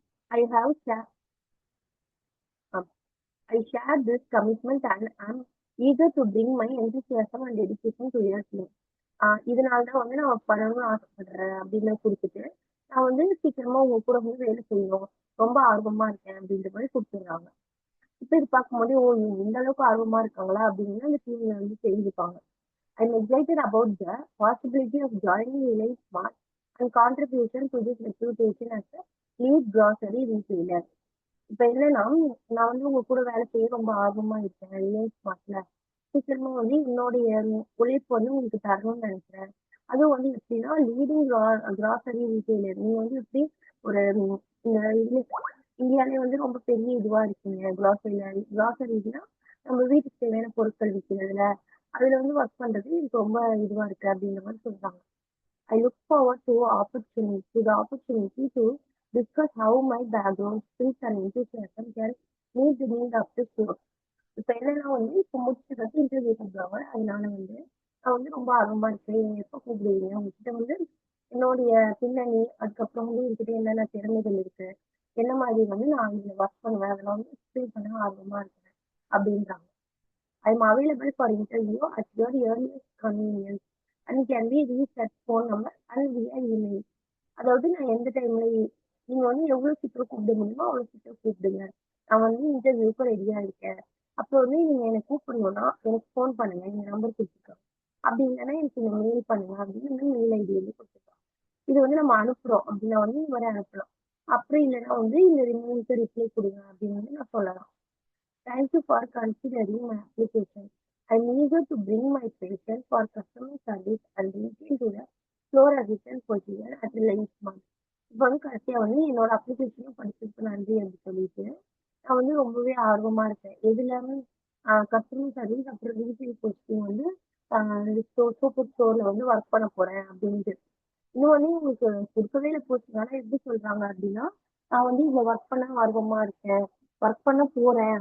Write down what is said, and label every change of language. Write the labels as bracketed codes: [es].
[en] I have share I share this commitment and am eager to bring my enthusiasm and dedication to your team. [ta] இதனால தான் வந்து நான் பண்ணணும்னு ஆசைப்படுறேன் அப்படின்னு குடுத்துட்டு, நான் வந்து சீக்கிரமா உங்க கூட வந்து வேலை செய்யணும். ரொம்ப ஆர்வமா இருக்கேன் அப்படின்ற மாரி குடுத்துடுறாங்க. இப்ப இது பார்க்கும்போது, ஓ! இவங்க இந்த அளவுக்கு ஆர்வமா இருக்காங்களா? அப்படின்னு அந்த டீம்ல வந்து தெரிஞ்சுப்பாங்க. [en] I'm excited about the possibility of joining Reliance Smart and contribution to this reputation as a lead grocery retailer. [ta] இப்ப என்னன்னா, நான் வந்து உங்க கூட வேலை செய்ய ரொம்ப ஆர்வமா இருக்கேன். ரிலையன்ஸ் ஸ்மார்ட்ல. சீக்கிரமா வந்து என்னுடைய உழைப்பு வந்து உங்களுக்கு தரணும்னு நெனைக்கிறேன். அதுவும் வந்து எப்படின்னா, லீடிங் கிராசரி ரீட்டெய்லர். நீங்க வந்து எப்படி ஒரு இந்த இதுல இந்தியாலயே வந்து ரொம்ப பெரிய இதுவா இருக்கீங்க. கிராசரிஸ்னா நம்ம வீட்டுக்கு தேவையான பொருட்கள் விக்கிறதுல, அதுல வந்து ஒர்க் பண்றது எனக்கு ரொம்ப இதுவா இருக்கு அப்படின்ற மாரி சொல்றாங்க. [en] I look forward to the opportunity to discuss how my background, skills and enthusiasm can meet the need of this work. [ta] இப்ப என்னன்னா வந்து, இப்ப முடிச்சதுக்கு இன்டர்வியூ கூப்பிடுவாங்க. அதனால வந்து, நான் வந்து ரொம்ப ஆர்வமா இருக்கேன். நீங்க எப்ப கூப்பிடுவீங்க? உங்ககிட்ட வந்து என்னுடைய பின்னணி, அதுக்கப்புறம் வந்து என்கிட்ட என்னென்ன திறமைகள் இருக்கு? என்ன மாதிரி வந்து நான் இதுல ஒர்க் பண்ணுவேன்? அதெல்லாம் வந்து எக்ஸ்பிளைன் பண்ண ஆர்வமா இருக்கேன். அப்படின்றாங்க. [en] I am available for interview at your earliest convenience and can be reached at phone number and via email. [ta] அதாவது நான் எந்த டைம்ல நீங்க வந்து எவ்வளவு சீக்கிரம் கூப்பிட முடியுமோ அவ்வளவு சீக்கிரம் கூப்பிடுங்க. நான் வந்து இன்டர்வியூக்கு ரெடியா இருக்கேன். அப்போ வந்து நீங்க என்ன கூப்பிடணும்னா எனக்கு ஃபோன் பண்ணுங்க. இந்த நம்பர் குடுத்துருக்கேன். அப்படி இல்லைன்னா எனக்கு இந்த மெயில் பண்ணுங்க அப்படின்னு வந்து மெயில் ஐடி வந்து குடுத்துருக்காங்க. இது வந்து நம்ம அனுப்புறோம் அப்படின்னா வந்து இந்த மாதிரி அனுப்பலாம். அப்படி இல்லைன்னா வந்து இந்த மெயிலுக்கு ரிப்ளை கொடுங்க அப்படின்னு வந்து நான் சொல்லலாம். [en] Thank you for considering my application. I'm eager to bring my passion for customer service and reach into the floor assistant position at Reliance Smart. [ta] இப்போ வந்து கடைசியா வந்து என்னோட அப்ளிகேஷனும் படிச்சதுக்கு நன்றி அப்படின்னு சொல்லிட்டு, நான் வந்து ரொம்பவே ஆர்வமா இருக்கேன். எதுல கஸ்டமர் சர்வீஸ் அப்புறம் ரீட்டெயில் போஸ்டிங் வந்து அ சூப்பர் ஸ்டோர்ல வந்து ஒர்க் பண்ண போறேன் அப்படின்ட்டு. இன்னும் வந்து உங்களுக்கு குடுக்கவே இல்ல போஸ்டிங். ஆனா எப்படி சொல்றாங்க அப்படின்னா, நான் வந்து இதுல ஒர்க் பண்ண ஆர்வமா இருக்கேன். ஒர்க் பண்ண போறேன்.